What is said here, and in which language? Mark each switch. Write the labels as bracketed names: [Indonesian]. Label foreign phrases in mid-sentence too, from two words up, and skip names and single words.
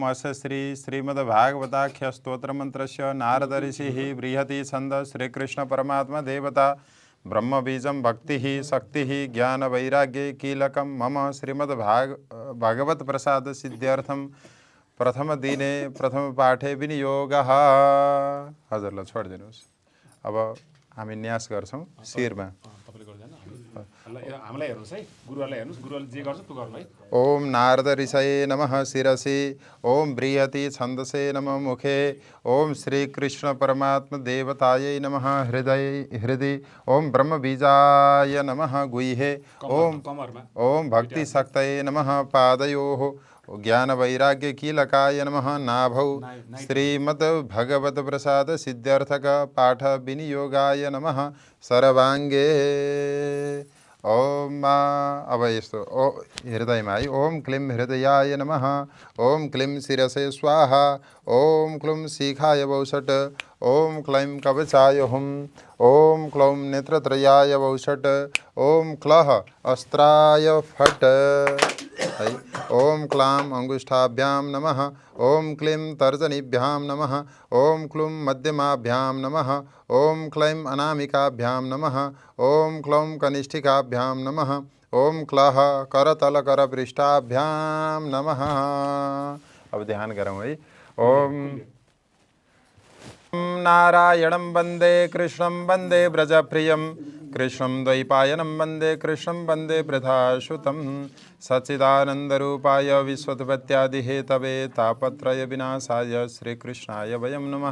[Sanskrit] अस्य श्रीमद्भागवताख्य स्तोत्रमन्त्रस्य नारद ऋषिः बृहति छन्द श्रीकृष्ण परमात्मा देवता ब्रह्मबीजं भक्तिः शक्तिः ज्ञान वैराग्ये कीलकं मम श्रीमद्भागवत प्रसाद सिद्ध्यर्थं प्रथम दिने प्रथम पाठे विनियोगः। [Nepali] हजुरलाई छोडिदिनुहोस्। अब हामी न्यास गर्छौँ शिरमा। [Sanskrit] ओम नारद ऋषये नमः शिरसि। ओम बृहति छन्दसे नमः मुखे। ओम श्री कृष्ण परमात्मा देवतायै नमः हृदि। ओम ब्रह्म बीजाय नमः गुह्ये। ओम भक्ति शक्तये नमः पादयोः। ज्ञान वैराग्य कीलकाय नमः नाभौ। श्रीमद् भगवत प्रसाद सिद्ध्यर्थक पाठ विनियोगाय नमः सर्वांगे। [Nepali] ओम अब यस्तो हृदयमा है। [Sanskrit] ओम क्लीं हृदयाय नमः। ओम क्लीं शिरसे स्वाहा। ओम क्लूं शिखाय वौषट। ओम क्लीं कवचाय हुम। ओम क्लौं नेत्रत्रयाय वौषट। ओम क्लः अस्त्राय फट है। ओम क्लां अंगुष्ठाभ्यां नमः। ओम क्लीं तर्जनीभ्यां नमः। ओम क्लूं मध्यमाभ्यां नमः। ओम क्लीं अनामिकाभ्यां नमः। ओम क्लौं कनिष्ठिकाभ्यां नमः। ओम क्लः करतलकरपृष्ठाभ्यां नमः। [Nepali] अब ध्यान गरौँ है। [Sanskrit] ओम नारायणं वन्दे कृष्णं वन्दे व्रजप्रियं कृष्णं द्वैपायनं वन्दे कृष्णं वन्दे पृथासुतं सच्चिदानन्दरूपाय विश्वोत्पत्त्यादिहेतवे तापत्रय विनाशाय श्रीकृष्णाय वयं नमः।